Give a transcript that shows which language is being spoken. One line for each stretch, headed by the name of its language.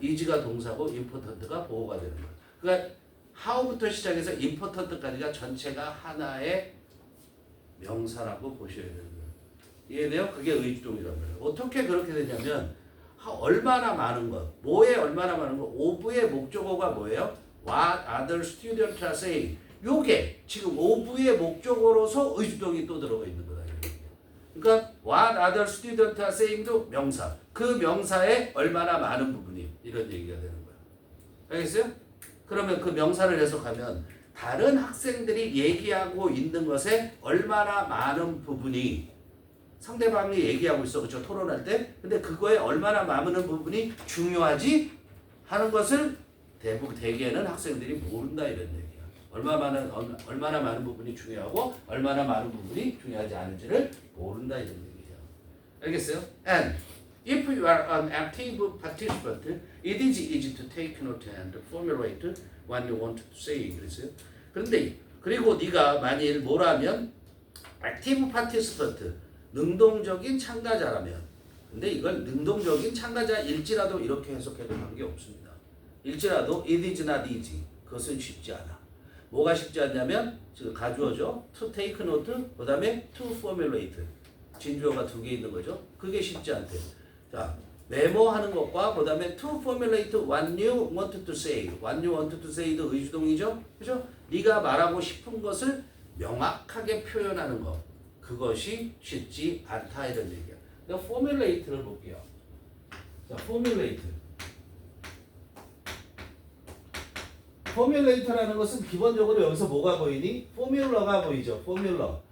Korean: is가 동사고 important가 보호가 되는 거예요. 그러니까 how부터 시작해서 important까지가 전체가 하나의 명사라고 보셔야 되는 거예요. 이해돼요? 그게 의주동이란 말이에요. 어떻게 그렇게 되냐면 얼마나 많은 것, 뭐에 얼마나 많은 것, of의 목적어가 뭐예요?
English: What other students are saying.
Korean: 요게 지금 of의 목적어로서 의주동이 또 들어가 있는 거다. 그러니까
English: what other students are saying도 명사.
Korean: 그 명사에 얼마나 많은 부분이 이런 얘기가 되는 거예요. 알겠어요? 그러면 그 명사를 해석하면 다른 학생들이 얘기하고 있는 것에 얼마나 많은 부분이 상대방이 얘기하고 있어. 그렇죠? 토론할 때. 근데 그거에 얼마나 많은 부분이 중요하지 하는 것을 대개는 학생들이 모른다 이런 얘기야. 얼마나 많은 부분이 중요하고 얼마나 많은 부분이 중요하지 않은지를 모른다 이런 얘기죠. 알겠어요?
English: And if you are an active participant, it is easy to take note and formulate what you want to say.
Korean: 그랬어요. 그런데 그리고 네가 만일 뭐라면 active participant, 능동적인 참가자라면, 근데 이걸 능동적인 참가자일지라도 이렇게 해석해도 관계없습니다. 일지라도
English: it is not easy.
Korean: 그것은 쉽지 않아. 뭐가 쉽지 않냐면 지금 가주어죠.
English: to take note,
Korean: 그 다음에
English: to formulate.
Korean: 진주어가 두 개 있는 거죠. 그게 쉽지 않대요. 자, 메모하는 것과 그 다음에
English: to formulate what you want to say. what you want to say
Korean: 도 의주동이죠. 그죠? 네가 말하고 싶은 것을 명확하게 표현하는 것. 그것이 쉽지 않다 이런 얘기야. 그러니까 formulate를 볼게요. 자, formulate. 포뮬레이터라는 것은 기본적으로 여기서 뭐가 보이니? 포뮬러가 보이죠. 포뮬러.